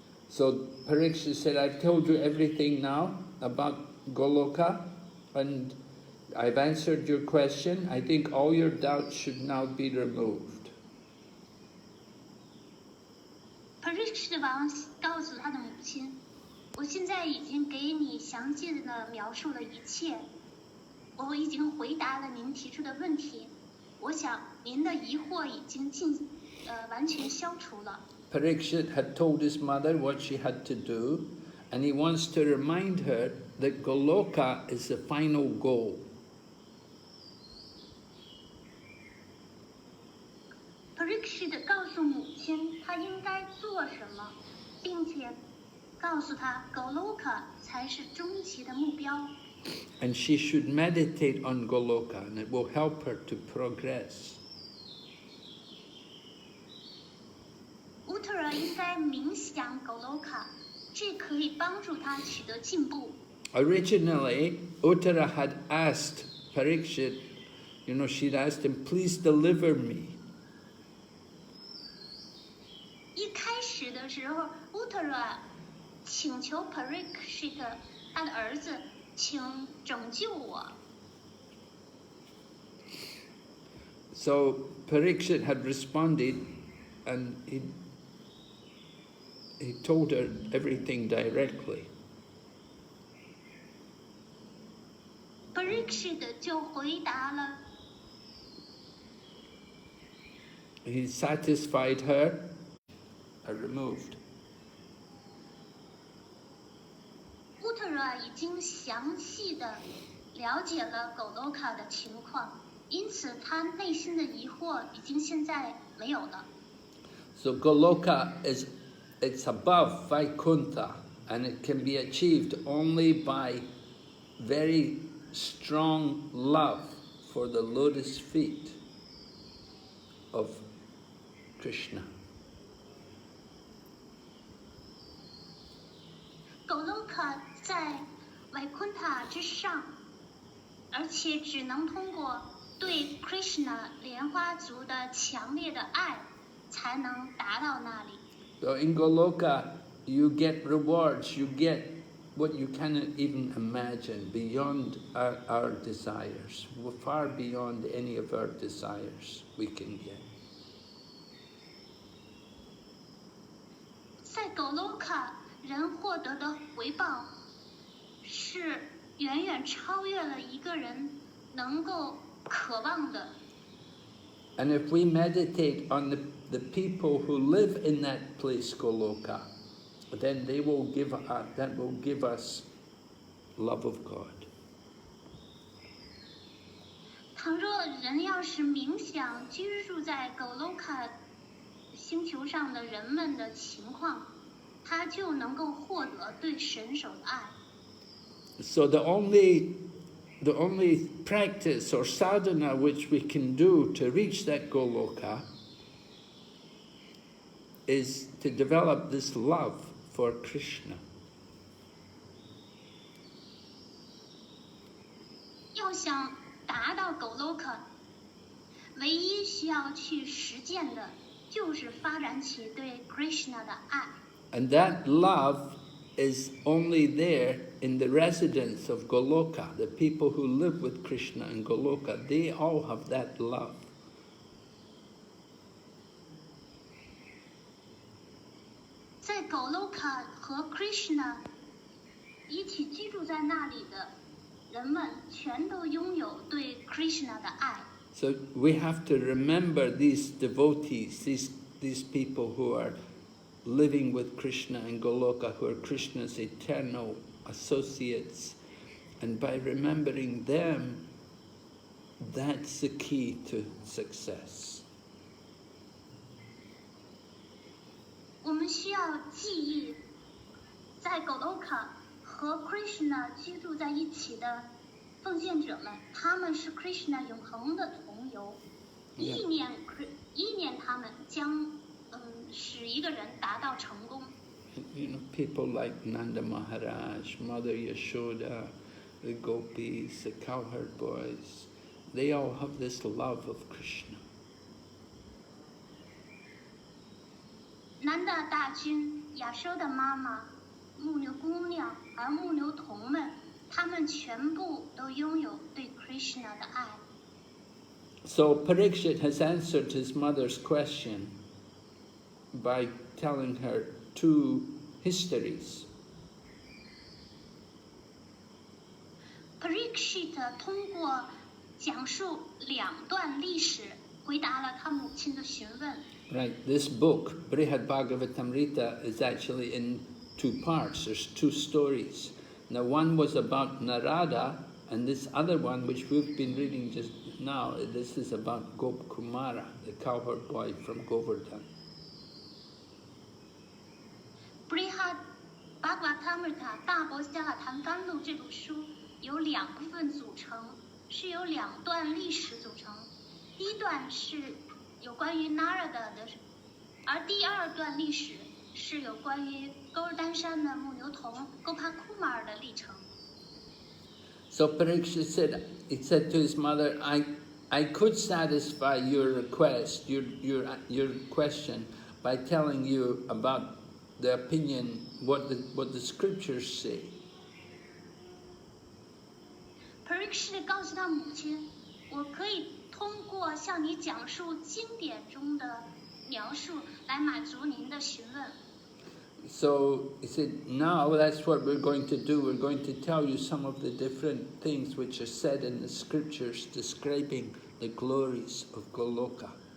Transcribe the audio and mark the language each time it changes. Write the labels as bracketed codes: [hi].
[en] So Parikshit said, I've told you everything now about Goloka, and I've answered your question. I think all your doubts should now be removed. [zh] Parikshit 王告诉他的母亲，我现在已经给你详细的描述了一切，我已经回答了您提出的问题，我想您的疑惑已经完全消除了。 [en] Parikshit had told his mother what she had to do, and he wants to remind her that Goloka is the final goal. [zh] Parikshit 告诉母亲她应该做什么，并且告诉她 Goloka 才是终极的目标。 [en] And she should meditate on Goloka, and it will help her to progress. [zh] Uttara 应该冥想 Goloka， 这可以帮助她取得进步。 [en] Originally, Uttara had asked Parikshit, she'd asked him, please deliver me. [zh] 一开始的时候 ，Uttara 请求 Parikshit 他的儿子，请拯救我。 [en] So Parikshit had responded, and he told her everything directly. [zh] Parikshit 就回答了。 [en] He satisfied her, are removed. [zh] Uttara 已经详细的了解了 Goloka 的情况，因此他内心的疑惑已经现在没有了。 [en] So Goloka it's above Vaikuntha, and it can be achieved only by very strong love for the lotus feet of Krishna. [zh] Goloka 在 Vaikuntha 之上，而且只能通过对 Krishna 莲花足的强烈的爱，才能达到那里。 [en] So in Goloka, you get rewards, you get what you cannot even imagine, beyond our desires, far beyond any of our desires we can get. [zh] 在 Goloka 人获得的回报，是远远超越了一个人能够渴望的。 [en] And if we meditate on the people who live in that place, Goloka, then that will give us love of God. [zh] 倘若人要是冥想居住在 Goloka 星球上的人们的情况，他就能够获得对神手的爱。 [en] So the only practice or sadhana which we can do to reach that Goloka is to develop this love for Krishna. [zh] 要想达到 Goloka， 唯一需要去实践的就是发展起对 Krishna 的爱。 [en] And that love is only there in the residents of Goloka. The people who live with Krishna in Goloka, they all have that love. [zh] 在 Goloka 和 Krishna 一起居住在那里的人们，全都拥有对 Krishna 的爱。 [en] So we have to remember these devotees, these people who are living with Krishna in Goloka, who are Krishna's eternal associates. And by remembering them, that's the key to success. [zh] 我们需要记忆，在 Goloka 和 Krishna 居住在一起的奉献者们，他们是 Krishna 永恒的同游，意念他们将使一个人达到成功。 [en] people like Nanda Maharaj, Mother Yashoda, the gopis, the cowherd boys, they all have this love of Krishna. [zh] 南达大君、亚修的妈妈、牧牛姑娘和牧牛童们，他们全部都拥有对 Krishna 的爱。 [en] So Parikshit has answered his mother's question by telling her two histories. [zh] Parikshit 通过讲述两段历史，回答了他母亲的询问。 [en] Right, this book, Brhad Bhagavatamrta, is actually in two parts. There's two stories. Now one was about Narada, and this other one, which we've been reading just now, this is about Gop Kumara, the cowherd boy from Govardhan. [zh] Brhad Bhagavatamrta 大伯加尔谈甘露这部书由两部分组成，是由两段历史组成。第一段是有关于 Narada 的，而第二段历史是有关于勾尔丹山的牧牛童 Gopakumar 的历程。 [en] So Parikshit said, he said to his mother, I could satisfy your request, your question, by telling you about the opinion, what the scriptures say. [zh] Parikshit 告诉他母亲，我可以通过向你讲述经典中的描述来满足您的询问。 [en] So he said, now that's what we're going to do. We're going to tell you some of the different things which are said in the scriptures describing the glories of Goloka.